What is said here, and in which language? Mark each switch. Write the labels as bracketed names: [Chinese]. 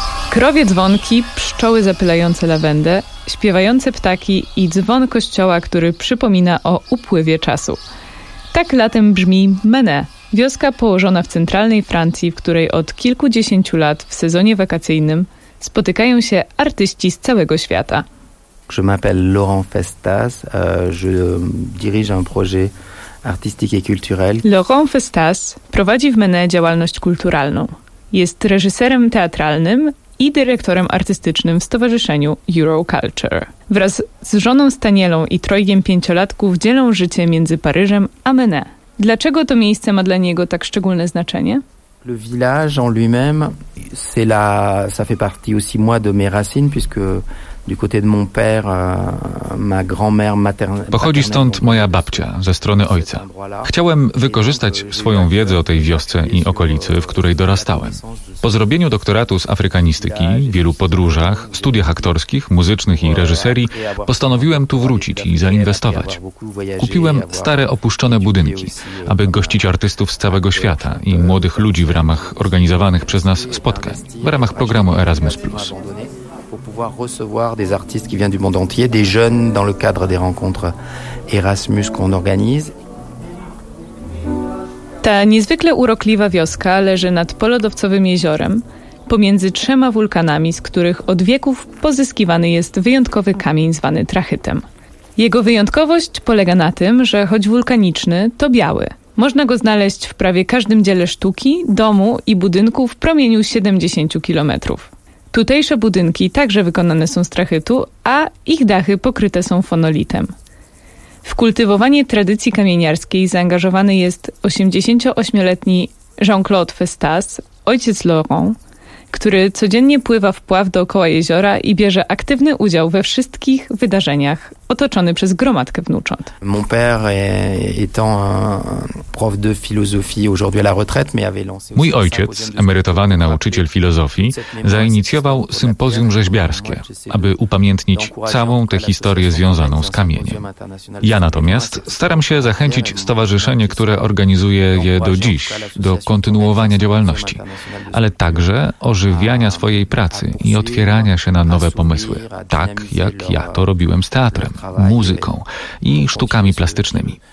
[Polish] Krowie dzwonki, pszczoły zapylające lawendę, śpiewające ptaki i dzwon kościoła, który przypomina o upływie czasu. Tak latem brzmi Menet, wioska położona w centralnej Francji, w której od kilkudziesięciu lat w sezonie wakacyjnym spotykają się artyści z całego świata. [French] Je m'appelle Laurent Festas, je dirige un projet artistique et culturel. [Polish] Laurent Festas prowadzi w Menet działalność kulturalną. Jest reżyserem teatralnym i dyrektorem artystycznym w stowarzyszeniu Euroculture. Wraz z żoną Stanielą i trojgiem pięciolatków dzielą życie między Paryżem a Menet. Dlaczego to miejsce ma dla niego tak szczególne znaczenie? [French] Le village en lui-même, c'est la, ça fait partie aussi moi de mes racines, puisque du côté de mon père, ma grand-mère maternelle. [Polish] Pochodzi stąd moja babcia, ze strony ojca. Chciałem wykorzystać swoją wiedzę o tej wiosce i okolicy, w której dorastałem. Po zrobieniu doktoratu z afrykanistyki, wielu podróżach, studiach aktorskich, muzycznych i reżyserii, postanowiłem tu wrócić i zainwestować. Kupiłem stare, opuszczone budynki, aby gościć artystów z całego świata i młodych ludzi w ramach organizowanych przez nas spotkań, w ramach programu Erasmus+. [French] Pouvoir recevoir des artistes qui viennent du monde entier, des jeunes dans le cadre des rencontres Erasmus qu'on organise. [Polish] Ta niezwykle urokliwa wioska leży nad polodowcowym jeziorem, pomiędzy trzema wulkanami, z których od wieków pozyskiwany jest wyjątkowy kamień zwany trachytem. Jego wyjątkowość polega na tym, że choć wulkaniczny, to biały. Można go znaleźć w prawie każdym dziele sztuki, domu i budynku w promieniu 70 km. Tutejsze budynki także wykonane są z trachytu, a ich dachy pokryte są fonolitem. W kultywowanie tradycji kamieniarskiej zaangażowany jest 88-letni Jean-Claude Festas, ojciec Laurent, który codziennie pływa w pław dookoła jeziora i bierze aktywny udział we wszystkich wydarzeniach, otoczony przez gromadkę wnucząt. [French] Mon père étant prof de philosophie aujourd'hui à la retraite, mais avait lancé. [Polish] Mój ojciec, emerytowany nauczyciel filozofii, zainicjował sympozjum rzeźbiarskie, aby upamiętnić całą tę historię związaną z kamieniem. Ja natomiast staram się zachęcić stowarzyszenie, które organizuje je do dziś, do kontynuowania działalności, ale także ożywiania swojej pracy i otwierania się na nowe pomysły, tak jak ja to robiłem z teatrem, muzyką i sztukami plastycznymi.